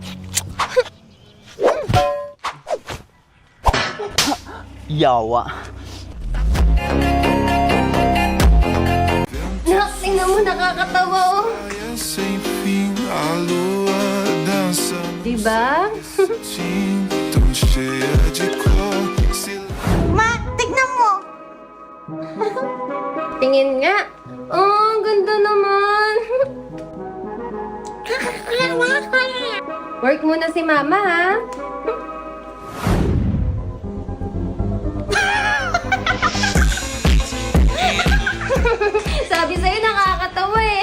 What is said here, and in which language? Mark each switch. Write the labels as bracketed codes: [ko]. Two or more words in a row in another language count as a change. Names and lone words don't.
[tl] Yawa. Tingnan mo, nakakatawa, oh. [pt] sem fim, a lua dança [tl] Diba? [pt] tão cheia de cor. [tl] Tingin nga. Oh, ang ganda naman. Work muna si mama, ha? Sabi sa'yo, nakakatawa eh.